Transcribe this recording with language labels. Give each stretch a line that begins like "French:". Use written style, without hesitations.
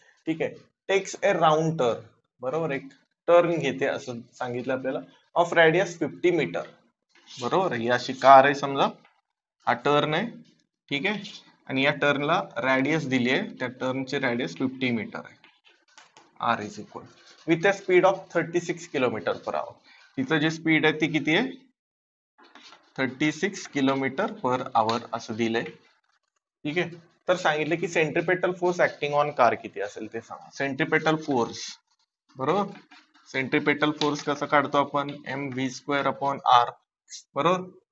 Marathi: ठीक आहे,
English: takes a round turn,
Marathi: बरोबर, एक टर्न घेते असं सांगितलं आपल्याला,
English: Of radius 50 metre.
Marathi: बरोबर, ही अशी कार आहे समजा, हा टर्न आहे, ठीक आहे, आणि या टर्नला रॅडियस दिली आहे, त्या टर्नची रॅडियस 50 मीटर आहे.
English: R is equal with a speed of 36 kilometre per hour.
Marathi: तिचं जे स्पीड आहे ती किती आहे, 36 किलोमीटर पर आवर असं दिलंय. ठीक आहे, तर सांगितलं की centripetal force acting on car किती असेल ते सांगा. सेंट्रिपेटल फोर्स, बरोबर, सेंट्रिपेटल फोर्स कसा काढतो आपण, mv²/r, बरोबर.